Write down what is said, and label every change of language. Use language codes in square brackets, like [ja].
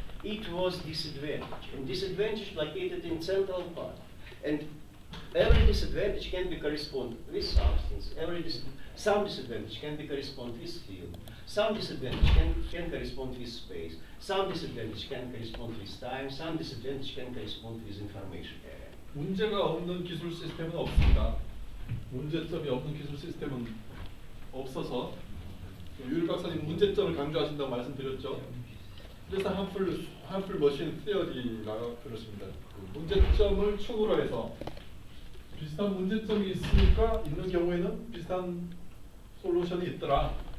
[en] It was disadvantage, and disadvantage located in central part. And every disadvantage can be correspond with substance. Some disadvantage can be correspond with field. Some disadvantage can correspond with space. Some disadvantage can correspond with time. Some disadvantage can correspond with information area. [ko] 문제가 없는 기술 시스템은 없습니다. 문제점이 없는 기술 시스템은 없어서 유일 박사님 문제점을 강조하신다고 말씀드렸죠. 그래서 harmful machine theory가 그렇습니다. 그 문제점을 축으로 해서 비슷한 문제점이 있으니까 있는 경우에는 비슷한 솔루션이 있더라.